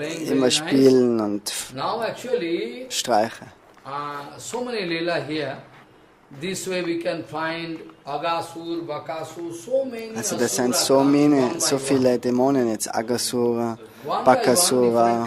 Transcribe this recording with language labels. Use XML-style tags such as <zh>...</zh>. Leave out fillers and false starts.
<de>Immer spielen und streichen.</de> <en>So many lila here. This way we can find Aghasura, Bakasura, so many.</en> <de>Also das sind so viele Dämonen jetzt, Aghasura, Bakasura.</de>